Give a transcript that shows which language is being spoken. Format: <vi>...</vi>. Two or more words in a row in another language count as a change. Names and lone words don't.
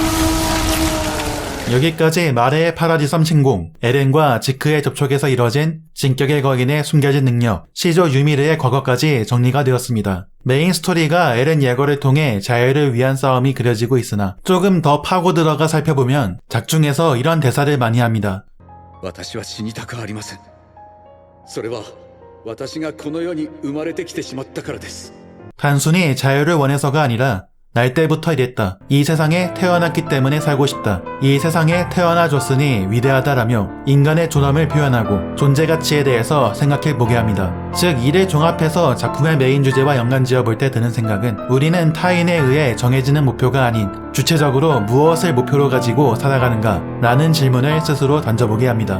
<ko>여기까지 마레의 파라디 섬 침공, 에렌과 지크의 접촉에서 이뤄진 진격의 거인의 숨겨진 능력, 시조 유미르의 과거까지 정리가 되었습니다. 메인 스토리가 에렌 예거를 통해 자유를 위한 싸움이 그려지고 있으나 조금 더 파고 들어가 살펴보면 작중에서 이런 대사를 많이 합니다.</ko> <ja>私は死にたくありません。それは私がこの世に生まれてきてしまったからです。</ja> <ko>단순히 자유를 원해서가 아니라 날 때부터 이랬다. 이 세상에 태어났기 때문에 살고 싶다. 이 세상에 태어나줬으니 위대하다라며 인간의 존엄을 표현하고 존재 가치에 대해서 생각해보게 합니다. 즉 이를 종합해서 작품의 메인 주제와 연관지어 볼 때 드는 생각은 우리는 타인에 의해 정해지는 목표가 아닌 주체적으로 무엇을 목표로 가지고 살아가는가 라는 질문을 스스로 던져보게 합니다.</ko>